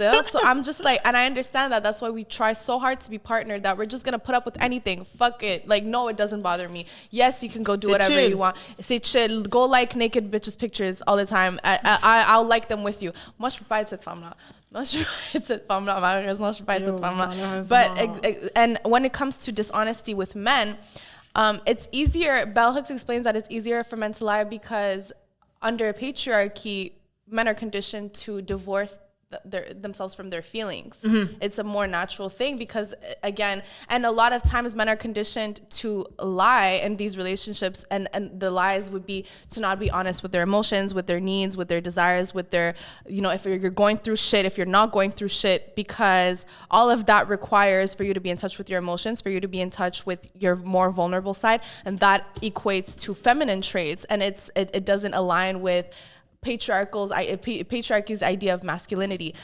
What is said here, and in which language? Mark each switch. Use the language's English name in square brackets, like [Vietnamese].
[English] So I'm just like, and I understand that. That's why we try so hard to be partnered. That we're just gonna put up with anything. Fuck it. Like, no, it doesn't bother me. Yes, you can go do whatever you want. [French] C'est chill. [English] Go like naked bitches pictures all the time. I'll like them with you. [French] Moi, je peux pas être cette femme-là. Malheureusement, je peux pas être cette femme-là. [English] But, and when it comes to dishonesty with men, it's easier. Bell Hooks explains that it's easier for men to lie because under patriarchy, men are conditioned to divorce themselves from their feelings. Mm-hmm. It's a more natural thing because, again, and a lot of times men are conditioned to lie in these relationships, and the lies would be to not be honest with their emotions, with their needs, with their desires, with their, you know, if you're going through shit, if you're not going through shit, because all of that requires for you to be in touch with your emotions, for you to be in touch with your more vulnerable side, and that equates to feminine traits, and it doesn't align with patriarchy's idea of masculinity.